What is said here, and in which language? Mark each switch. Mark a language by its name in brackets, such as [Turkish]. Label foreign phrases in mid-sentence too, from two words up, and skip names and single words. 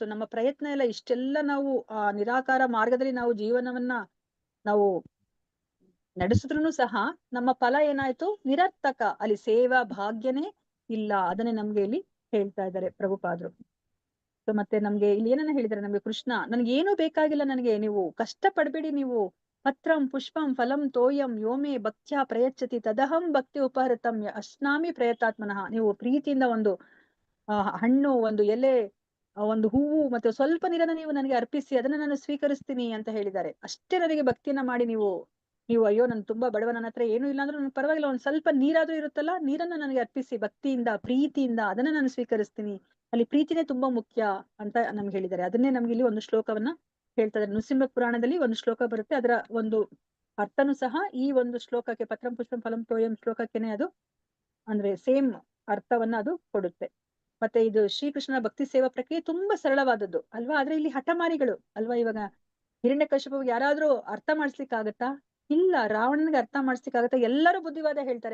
[Kannada] ನಮ್ಮ ಪ್ರಯತ್ನ ಎಲ್ಲ ಇಷ್ಟೆಲ್ಲ ನಾವು ಆ ನಿರಾಕಾರ ಮಾರ್ಗದಲ್ಲಿ ನಾವು ಜೀವನವನ್ನ ನಾವು ನಡೆಸಿದ್ರು ಸಹ ನಮ್ಮ ಫಲ ಏನಾಯ್ತು? ನಿರರ್ಥಕ. ಅಲ್ಲಿ ಸೇವಾ ಭಾಗ್ಯನೇ ಇಲ್ಲ. ಅದನ್ನೇ ನಮ್ಗೆ ಇಲ್ಲಿ ಹೇಳ್ತಾ ಇದ್ದಾರೆ ಪ್ರಭುಪಾದರು. ಸೊ ಮತ್ತೆ ನಮ್ಗೆ ಇಲ್ಲಿ ಏನನ್ನ ಹೇಳಿದಾರೆ ನಮ್ಗೆ ಕೃಷ್ಣ, ನನ್ಗೆ ಏನೂ ಬೇಕಾಗಿಲ್ಲ, ನನಗೆ ನೀವು ಕಷ್ಟ ಪಡ್ಬೇಡಿ, ನೀವು [Sanskrit] ಪತ್ರಂ ಪುಷ್ಪಂ ಫಲಂ ತೋಯಂ ಯೋಮೇ ಭಕ್ತ್ಯಾ ಪ್ರಯಚ್ಛತಿ ತದಹಂ ಭಕ್ತಿ ಉಪಹೃತಂ ಅಶ್ನಾಮಿ ಪ್ರಯತಾತ್ಮನಃ. [Kannada] ನೀವು ಪ್ರೀತಿಯಿಂದ ಒಂದು ಹಣ್ಣು, ಒಂದು ಎಲೆ, ಒಂದು ಹೂವು ಮತ್ತೆ ಸ್ವಲ್ಪ ನೀರನ್ನ ನೀವು ನನಗೆ ಅರ್ಪಿಸಿ ಅದನ್ನ ನಾನು ಸ್ವೀಕರಿಸ್ತೀನಿ ಅಂತ ಹೇಳಿದ್ದಾರೆ. ಅಷ್ಟೇ ನನಗೆ ಭಕ್ತಿಯನ್ನ ಮಾಡಿ ನೀವು ಅಯ್ಯೋ ನನ್ ತುಂಬಾ ಬಡವ, ನನ್ನ ಹತ್ರ ಏನೂ ಇಲ್ಲ ಅಂದ್ರೂ ಪರವಾಗಿಲ್ಲ, ಒಂದ್ ಸ್ವಲ್ಪ ನೀರಾದ್ರೂ ಇರುತ್ತಲ್ಲ, ನೀರನ್ನ ನನಗೆ ಅರ್ಪಿಸಿ ಭಕ್ತಿಯಿಂದ ಪ್ರೀತಿಯಿಂದ ಅದನ್ನ ನಾನು ಸ್ವೀಕರಿಸ್ತೀನಿ. ಅಲ್ಲಿ ಪ್ರೀತಿನೇ ತುಂಬಾ ಮುಖ್ಯ ಅಂತ ನಮ್ಗೆ ಹೇಳಿದ್ದಾರೆ. ಅದನ್ನೇ ನಮ್ಗೆ ಇಲ್ಲಿ ಒಂದು ಶ್ಲೋಕವನ್ನ ಹೇಳ್ತಾ ಇದ್ದಾರೆ. ನೃಸಿಂಹ ಪುರಾಣದಲ್ಲಿ ಒಂದು ಶ್ಲೋಕ ಬರುತ್ತೆ, ಅದರ ಒಂದು ಅರ್ಥನು ಸಹ ಈ ಒಂದು ಶ್ಲೋಕಕ್ಕೆ [Sanskrit] ಪತ್ರಂ ಪುಷ್ಪಂ ಫಲಂ ತೋಯಂ [Kannada] ಶ್ಲೋಕಕ್ಕೆನೆ ಅದು ಅಂದ್ರೆ ಸೇಮ್ ಅರ್ಥವನ್ನ ಅದು ಕೊಡುತ್ತೆ. ಮತ್ತೆ ಇದು ಶ್ರೀಕೃಷ್ಣನ ಭಕ್ತಿ ಸೇವಾ ಪ್ರಕ್ರಿಯೆ ತುಂಬಾ ಸರಳವಾದದ್ದು ಅಲ್ವಾ. ಆದ್ರೆ ಇಲ್ಲಿ ಹಠಮಾರಿಗಳು ಅಲ್ವಾ. ಇವಾಗ ಹಿರಣ್ಯಕಶಿಪುವಿಗೆ ಯಾರಾದ್ರೂ ಅರ್ಥ ಮಾಡಿಸ್ಲಿಕ್ಕೆ ಆಗತ್ತಾ? ಇಲ್ಲ. ರಾವಣನಿಗೆ ಅರ್ಥ ಮಾಡಿಸ್ಲಿಕ್ಕೆ ಆಗತ್ತಾ? ಎಲ್ಲರೂ ಬುದ್ಧಿವಾದ ಹೇಳ್ತಾರೆ.